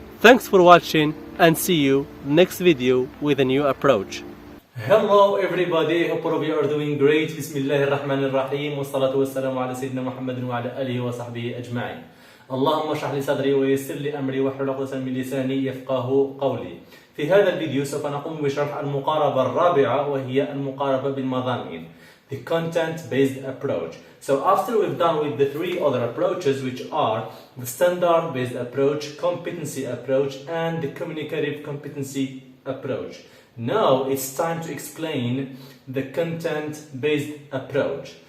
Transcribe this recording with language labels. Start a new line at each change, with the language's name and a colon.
English: Thanks for watching and see you next video with a new approach. Hello everybody, hope all of you are doing great.
Arabic: Bismillah ar-Rahman ar-Rahim wa salatu wa salamu ala Sayyidina Muhammadin wa ala alihi wa sahbihi ajma'in. اللهم اشرح لي صدري ويسر لي امري واحلل عقدة من لساني يفقهوا قولي. في هذا الفيديو سوف نقوم بشرح المقاربة الرابعة وهي المقاربة بالمضامين.
English: The content-based approach. So after we've done with the three other approaches, which are the standard-based approach, competency approach, and the communicative competency approach, now it's time to explain the content-based approach.